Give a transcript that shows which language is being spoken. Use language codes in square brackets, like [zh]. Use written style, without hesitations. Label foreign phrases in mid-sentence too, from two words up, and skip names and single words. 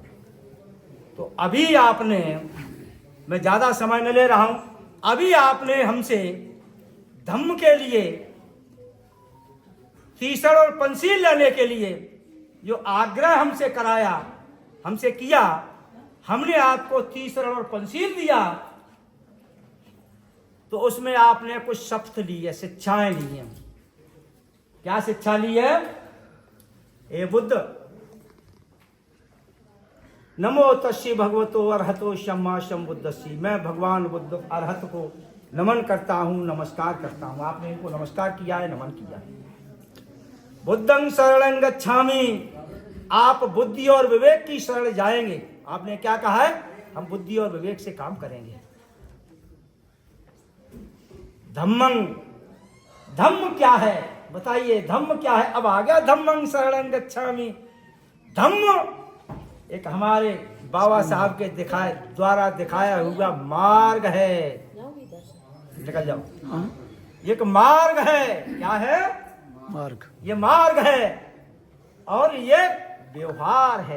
[hi] तो अभी आपने, मैं ज्यादा समय न ले रहा हूं, अभी आपने हमसे धम्म के लिए, तीसर और पंसील लेने के लिए जो आग्रह हमसे कराया, हमसे किया, हमने आपको तीसर और पंसील दिया। तो उसमें आपने कुछ शपथ ली है, शिक्षाएं ली हैं। क्या शिक्षा ली है? ए बुद्ध, [pi] नमो तस्सी भगवतो अरहतो सम्मा सम्बुद्धस्सी। [hi] मैं भगवान बुद्ध अरहत को नमन करता हूं, नमस्कार करता हूं। आपने इनको नमस्कार किया है, नमन किया है। [pi] बुद्धं शरणं गच्छामि, [hi] आप बुद्धि और विवेक की शरण जाएंगे। आपने क्या कहा है? हम बुद्धि और विवेक से काम करेंगे। धम्मं, धम्म क्या है बताइए, धम्म क्या है? अब आ गया [pi] धम्मं शरणं गच्छामि। [hi] धम्म एक हमारे बाबा साहब के द्वारा दिखाया हुआ मार्ग है। निकल जाओ। एक मार्ग है। क्या है? मार्ग। ये मार्ग है और ये व्यवहार है।